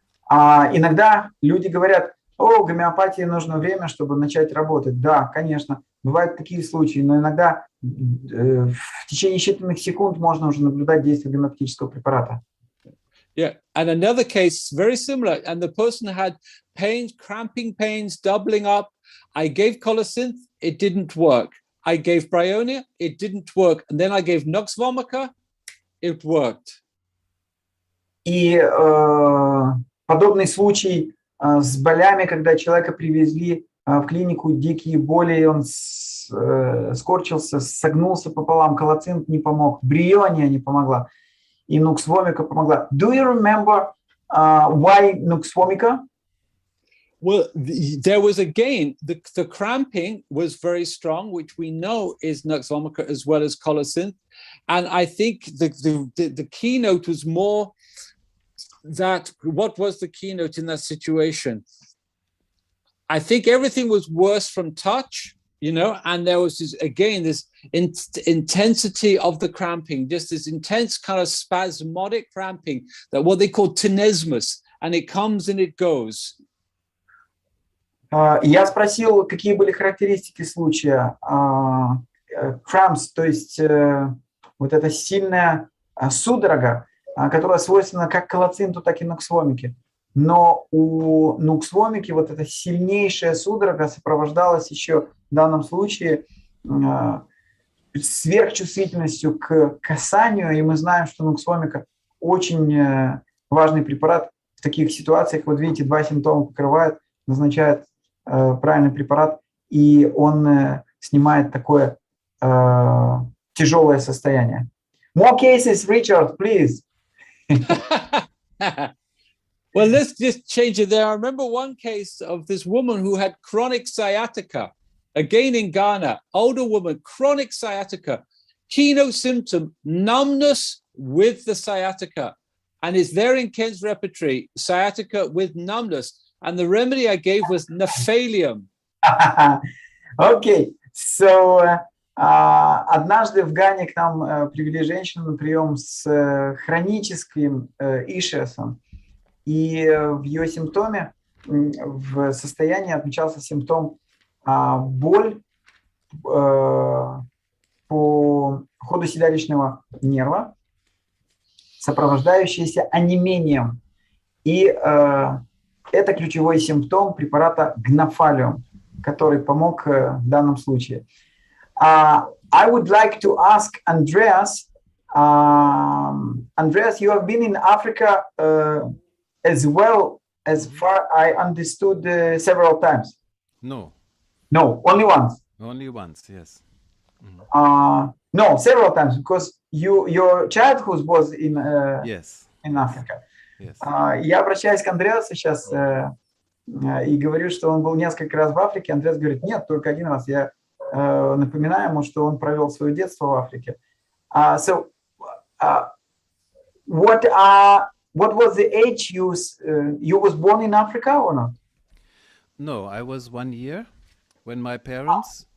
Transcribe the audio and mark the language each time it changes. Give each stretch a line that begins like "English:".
Russian: Иногда люди говорят, о, гомеопатии нужно время, чтобы начать работать. Да, конечно, бывают такие случаи, но иногда в течение считанных секунд можно уже наблюдать действие гомеопатического препарата.
English: Yeah, and another case very similar, and the person had pains, cramping pains, doubling up. I gave colocynth, it didn't work. I gave bryonia, it didn't work. And then I gave nux vomica, it worked.
Russian: И подобный случай с болями, когда человека привезли в клинику, дикие боли, он скорчился, согнулся пополам, колоцинт не помог, бриония не помогла, и nux vomica помогла.
English: Do you remember why nux vomica? Well, there was again, the cramping was very strong, which we know is nux vomica as well as colocynth. And I think the keynote was more that, what was the keynote in that situation? I think everything was worse from touch, you know, and there was this, again, this intensity of the cramping, just this intense kind of spasmodic cramping, that what they call tenesmus, and it comes and it goes.
Russian: Я спросил, какие были характеристики случая. Cramps, то есть вот эта сильная судорога, которая свойственна как колоцинту, так и нуксвомике. Но у нуксвомики вот эта сильнейшая судорога сопровождалась еще в данном случае сверхчувствительностью к касанию, и мы знаем, что нуксвомика очень важный препарат в таких ситуациях. Вот видите, два симптома покрывает, назначает правильный препарат, и он снимает такое тяжелое состояние.
English: More cases, Richard, please. Well, let's just change it there. I remember one case of this woman who had chronic sciatica, again in Ghana, older woman, chronic sciatica, keynote symptom, numbness with the sciatica. And it's there in Ken's repertory, sciatica with numbness. And the remedy I gave was nephalium.
Russian: Okay, so однажды в Гане к нам привели женщину на прием с хроническим ишиасом. И в ее симптоме, в состоянии отмечался симптом боль по ходу седалищного нерва, сопровождающаяся онемением. И это ключевой симптом препарата гнофалиум, который помог в данном случае.
English: I would like to ask Andreas. Andreas, you have been in Africa as well, as far I understood, several times. No. No, only once. Only once, yes. Mm-hmm. No, several times, because your childhood was in yes. in Africa. Yes.
Russian: Я обращаюсь к Андреасу сейчас и говорю, что он был несколько раз в Африке. Андреас говорит, нет, только один раз. Я напоминаю ему, что он провел свое детство в Африке. So, what are
English: what was the age you was born in Africa or not? No, I was 1 year when my parents